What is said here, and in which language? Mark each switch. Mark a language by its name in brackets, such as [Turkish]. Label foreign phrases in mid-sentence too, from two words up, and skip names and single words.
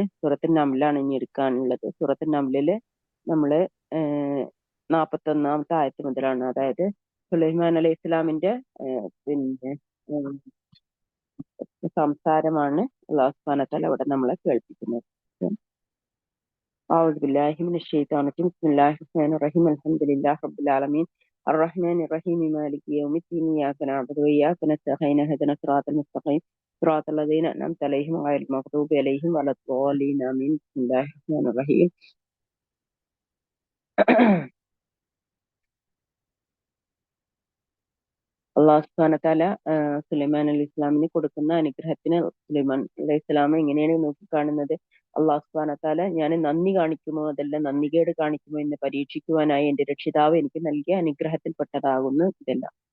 [Malayalam] സൂറത്തുൻ നംലാണ് ഇനി എടുക്കാനുള്ളത്. സൂറത്തുൻ നംലില് നമ്മള് 41-ാമത്തെ ആയത്ത് മുതലാണ്, അതായത് സുലൈമാൻ അലൈഹി ഇസ്ലാമിന്റെ പിന്നെ സംസാരമാണ് [Arabic] الله سبحانه وتعالى [Malayalam] ഇവിടെ നമ്മളെ കേൾപ്പിക്കുന്നത്. [Arabic] أعوذ بالله من الشيطان الرجيم. بسم الله الرحمن الرحيم. الحمد لله رب العالمين الرحمن الرحيم مالك يوم الدين إياك نعبد وإياك نستعين اهدنا الصراط المستقيم صراط الذين أنعمت عليهم غير المغضوب عليهم ولا الضالين آمين. بسم الله الرحمن الرحيم. الله سبحانه وتعالى [Malayalam] സുലൈമാൻ അലൈഹി ഇസ്ലാമിന് കൊടുക്കുന്ന അനുഗ്രഹത്തിന് സുലൈമാൻ അലൈഹി ഇസ്ലാം എങ്ങനെയാണ് നോക്കിക്കാണുന്നത്? [Arabic] الله سبحانه وتعالى [Malayalam] ഞാൻ നന്ദി കാണിക്കുമോ അതല്ല നന്ദികേട് കാണിക്കുമോ എന്ന് പരീക്ഷിക്കുവാനായി എന്റെ രക്ഷിതാവ് എനിക്ക് നൽകിയ അനുഗ്രഹത്തിൽപ്പെട്ടതാകുന്നു ഇതെല്ലാം.